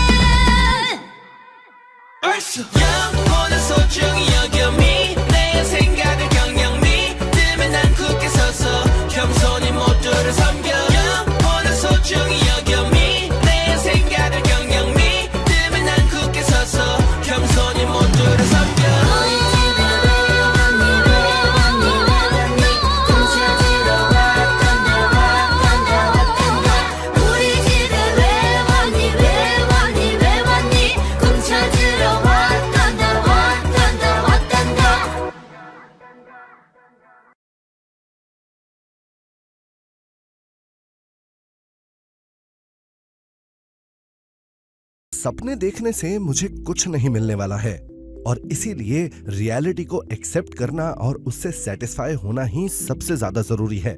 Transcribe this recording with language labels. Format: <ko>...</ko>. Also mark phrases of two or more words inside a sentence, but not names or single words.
<ko>영원한 소중히 여겨 내 생각을 영영 믿으면 난 굳게 서서 겸손히 모두를 섬겨 영원한 소중히 여겨 내 생각을 영영 믿으면 난 굳게 서서 겸손히 모두를 섬겨 우리 집에 왜 왔니 왜 왔니 왜 왔니 꿈 찾으러 왔단다</ko> <hi>सपने देखने से मुझे कुछ नहीं मिलने वाला है और इसीलिए रियलिटी को एक्सेप्ट करना और उससे सेटिस्फाई होना ही सबसे ज्यादा जरूरी है।</hi>